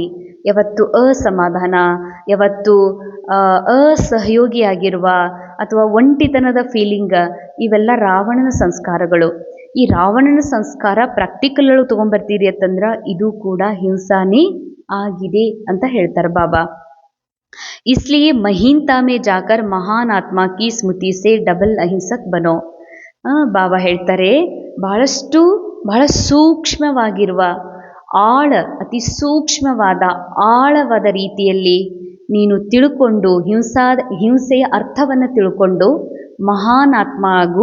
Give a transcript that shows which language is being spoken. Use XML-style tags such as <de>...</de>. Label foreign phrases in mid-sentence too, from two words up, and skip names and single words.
<kn>ಯಾವತ್ತು ಅಸಮಾಧಾನ, ಯಾವತ್ತು ಅಸಹಯೋಗಿಯಾಗಿರುವ ಅಥವಾ ಒಂಟಿತನದ ಫೀಲಿಂಗ್, ಇವೆಲ್ಲ ರಾವಣನ ಸಂಸ್ಕಾರಗಳು. ಈ ರಾವಣನ ಸಂಸ್ಕಾರ ಪ್ರಾಕ್ಟಿಕಲ್ ಒಳಗೆ ತೊಗೊಂಬರ್ತೀರಿ ಅಂತಂದ್ರೆ ಇದು ಕೂಡ ಹಿಂಸಾನೇ ಆಗಿದೆ ಅಂತ ಹೇಳ್ತಾರೆ ಬಾಬಾ.</kn> <hi>इसलिए महीनता में जाकर महान आत्मा की स्मृति से डबल अहिंसक बनो.</hi> <kn>ಬಾಬಾ ಹೇಳ್ತಾರೆ, ಬಹಳ ಸೂಕ್ಷ್ಮವಾಗಿರುವ ಅತಿ ಸೂಕ್ಷ್ಮವಾದ ಆಳವಾದ ರೀತಿಯಲ್ಲಿ ನೀನು ತಿಳ್ಕೊಂಡು ಹಿಂಸೆಯ ಅರ್ಥವನ್ನು ತಿಳ್ಕೊಂಡು ಮಹಾನ್ ಆತ್ಮ ಆಗು.</kn>